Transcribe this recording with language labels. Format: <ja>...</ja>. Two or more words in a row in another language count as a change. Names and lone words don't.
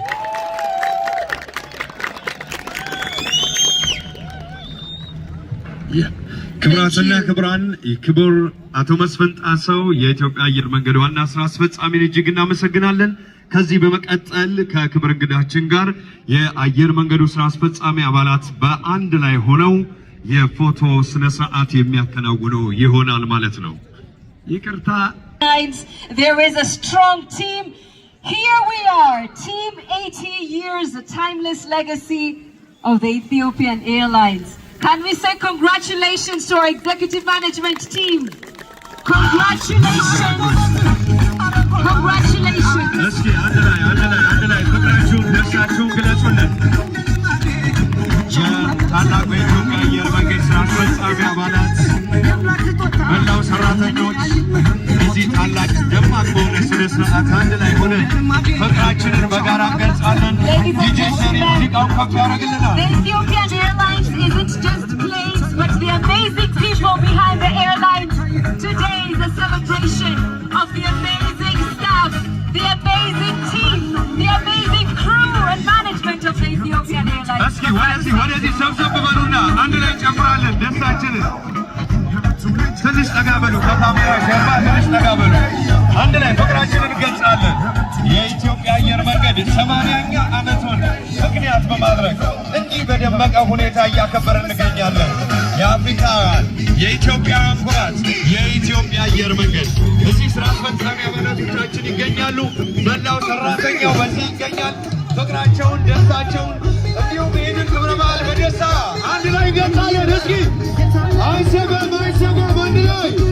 <am>ክቡራትና ክቡራን ክቡር አቶ መስፍን ጣሰው የኢትዮጵያ አየር መንገድ ዋና ስራ አስፈጻሚን እጅግ እናመሰግናለን። ከዚህ በመቀጠል ከክብር እንግዳችን ጋር የአየር መንገዱ ስራ አስፈጻሚ አባላት በአንድ ላይ ሆነው የፎቶ ስነ ስርዓት የሚያከናውኑ ይሆናል ማለት ነው። ይቅርታ</am> <en>There is a strong team. Here we are, Team 80 Years, the timeless legacy of the Ethiopian Airlines. Can we say congratulations to our executive management team? Congratulations! Congratulations!</en> <am>እስኪ አንድ ላይ ፍቅራችሁን ደስታችሁን ግለጹልን። የታላቁ የኢትዮጵያ አየር መንገድ ስራ አስፈጻሚ አባላት፣ መላው ሰራተኞች እዚህ ታላቅ ደማቅ በሆነ ስነ ስርዓት አንድ ላይ ሆነን ፍቅራችንን በጋራ እንገልጻለን። ዲጄ ሰሪ ሙዚቃውን ከፍ ያደርግልናል።</am> <en>The Ethiopian Airlines isn't just planes, but the amazing people behind the airline. Today is a celebration of the amazing staff, the amazing team, the amazing crew and management of the Ethiopian Airlines.</en> <am>እስኪ ወደዚህ ሰብሰብ በሉና አንድ ላይ ጨምራለን ደስታችንን። ትንሽ ጠጋ በሉ፣ ከካሜራ ጀርባ ትንሽ ጠጋ በሉ። አንድ ላይ ፍቅራችንን እንገልጻለን። የኢትዮጵያ አየር መንገድ 80ኛ ዓመቱን ምክንያት በማድረግ እንዲህ በደመቀ ሁኔታ እያከበርን እንገኛለን። የአፍሪካውያን የኢትዮጵያውያን ኩራት የኢትዮጵያ አየር መንገድ እዚህ ስራ አስፈጻሚ አባላቶቻችን ይገኛሉ። መላው ሰራተኛው በዚህ ይገኛል። ፍቅራቸውን ደስታቸውን እንዲሁም ይህንን ክብረ በዓል በደስታ አንድ ላይ እንገልጻለን። እስኪ አይሰማም አንድ ላይ</am>